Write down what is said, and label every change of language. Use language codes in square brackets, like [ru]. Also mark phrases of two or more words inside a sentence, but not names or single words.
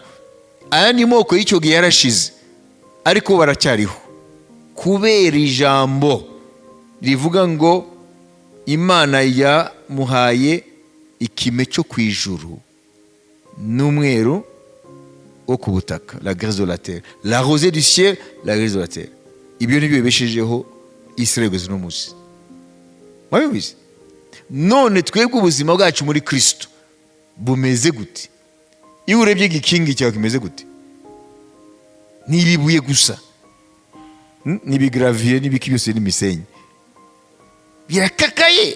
[rw] Aya ni moko y'icyo gihe yarashize, ariko baracyariho kubera ijambo rivuga ngo Imana yamuhaye ikime cyo ku ijuru n'umweru wo ku butaka, [fr] la graisse de la terre, la rosée du ciel, la graisse de la terre. [rw] Ibyo nibyo bibeshejeho Israel no munsi. Mwabibizi? None twebwe ubuzima bwacu muri Kristo bumeze gute? Iyo urebye igikingi cyawe kimeze gute? Ni ibibuye gusa, n'ibigravier n'ibiki byose n'imisenyi, birakakaye.